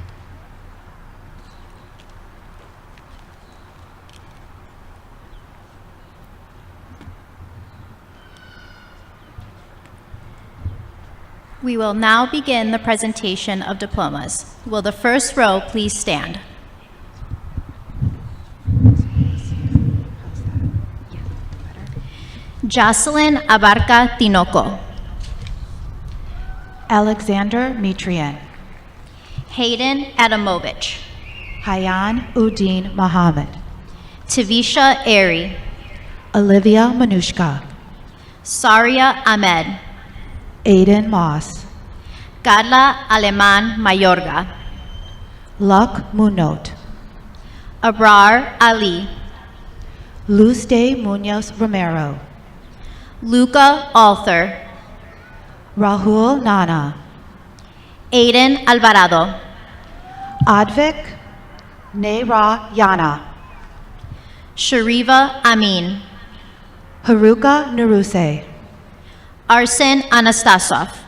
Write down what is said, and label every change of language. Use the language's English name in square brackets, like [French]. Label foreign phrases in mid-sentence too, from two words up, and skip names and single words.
[English] We will now begin the presentation of diplomas. Will the first row please stand? Jocelyn Abarca Tinoco. Alexander Mitrian. Hayden Adamovich. Hayan Udin Mohammed. Tavisha Airy. Olivia Manushka. Saria Ahmed. Aiden Moss. Carla Aleman Mayorga. Luck Munot. Abrar Ali. Luz de Munoz Romero. Luca Althor. Rahul Nana. Aiden Alvarado. Advik Nehra Yana. Shariva Amin. Haruka Naruse. Arsen Anastasov.